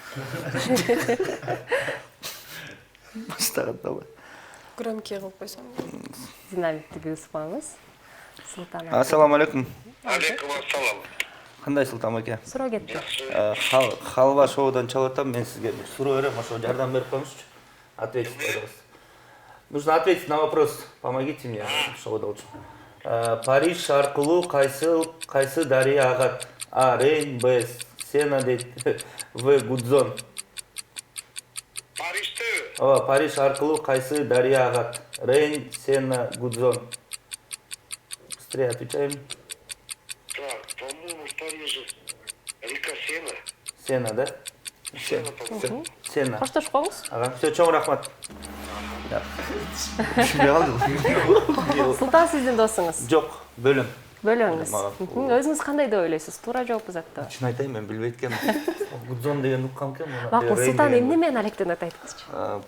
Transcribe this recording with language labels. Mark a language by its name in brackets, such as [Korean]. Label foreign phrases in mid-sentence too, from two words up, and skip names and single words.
[Kyrgyz] Баштаганда бар. Громкий кылып койсоң. Динамикти кысып Султан. [Arabic] السلام عليكم. عليكم السلام. [Kyrgyz] Кандай Султан ака? Суроо кетти. Халва шоудан чалып атам, мен сизге бир суроо берем, ошо жардам берип коюңузчу. [Russian] Ответить, пожалуйста. Нужно ответить на вопрос. Помогите мне, шоуда лучше. [Kyrgyz] Париж аркылуу кайсы дарыя агат? А. Рейн, Б. Сена, В. Гудзон. Парижтеби? Париж аркылуу кайсы дарыя агат? Рейн, [Russian] Сена, Гудзон. Быстрее отвечаем. Так, по-моему, в Париже река Сена. Сена, да? Сена, по-моему. Сена. [Kyrgyz] Коштошкоңуз. [Russian] Ага, все, [Kyrgyz] чоң рахмат. Түшүнбөй калдым. Султан сиздин досуңуз. Жок, бөлөм. Бөлөңүз. Мага. Өзүңүз кандай деп ойлойсуз? Туура жооп узатты. Чын айтайын, мен билбейт экенмин. Гудзон деген уккам экен. Макул, Султан эмне менен алектенет айтыңызчы.